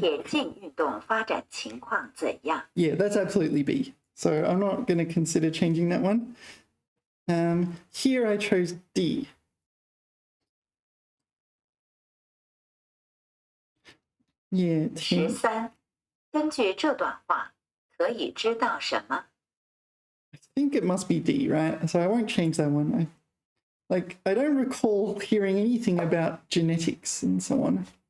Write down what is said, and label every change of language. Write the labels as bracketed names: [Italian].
[Chinese] 田径运动发展情况怎样？ [English] Yeah, that's absolutely B. So I'm not going to consider changing that one. Here I chose D. Yeah, [Chinese] 13，根据这段话，可以知道什么？ [English] I think it must be D, right? So I won't change that one. I don't recall hearing anything about genetics and so on.